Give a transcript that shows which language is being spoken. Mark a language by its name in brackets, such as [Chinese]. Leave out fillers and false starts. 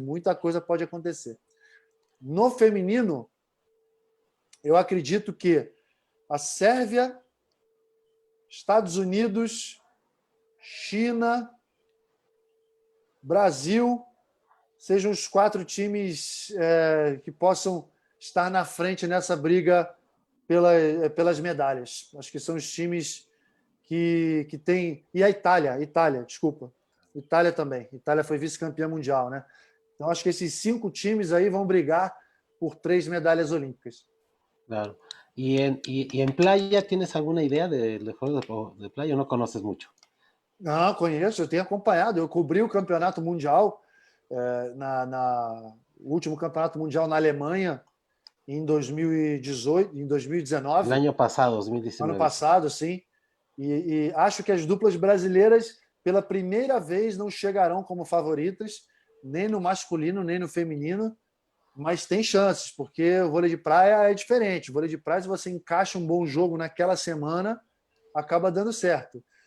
[Portuguese] Muita coisa pode acontecer. No feminino, eu acredito que a Sérvia, Estados Unidos, China, Brasil sejam os 4 times que possam estar na frente nessa briga pelas medalhas. Acho que são os times que têm... E a Itália, desculpa. Itália também. Itália foi vice-campeã mundial, né? Então, acho que esses 5 times aí vão brigar por 3 medalhas olímpicas. Claro. [Spanish] ¿Y en playa tienes alguna idea de juegos de playa o no conoces mucho? [Portuguese] Não, conheço, eu tenho acompanhado. Eu cobri o campeonato mundial, o último campeonato mundial na Alemanha, em 2018, em 2019. [Spanish] El año pasado, [Portuguese] Ano [Spanish] 2019. [Portuguese] passado, sim. E acho que as duplas brasileiras, pela primeira vez, não chegarão como favoritas, nem no masculino, nem no feminino, mas tem chances, porque o vôlei de praia é diferente. O vôlei de praia, se você encaixa um bom jogo naquela semana, acaba dando certo.